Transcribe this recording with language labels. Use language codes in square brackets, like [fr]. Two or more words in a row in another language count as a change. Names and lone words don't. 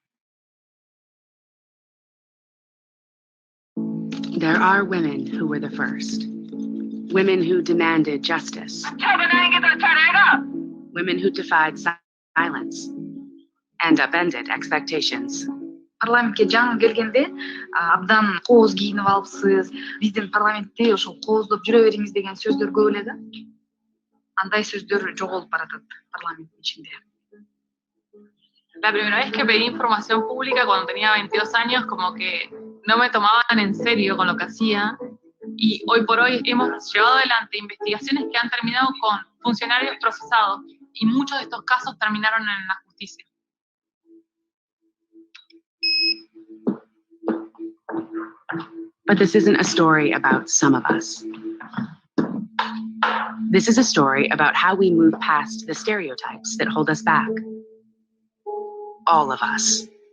[en] There are women who were the first. Women who demanded justice. Women who defied silence and upended expectations. [ky] Парламентке жаңы келгенде абдан кооз кийинип алыпсыз, биздин парламентте ошол кооздоп жүрө бериңиз деген сөздөр көп эле да. Андай сөздөр жоголуп баратат парламенттин ичинде. [es] La primera vez que pedí información pública cuando tenía 22 años, como que no me tomaban en serio con lo que hacía. Y hoy por hoy hemos llevado adelante investigaciones que han terminado con funcionarios procesados y muchos de estos casos terminaron en la justicia. [en] But this isn't a story about some of us. This is a story about how we move past the stereotypes that hold us back. All of us.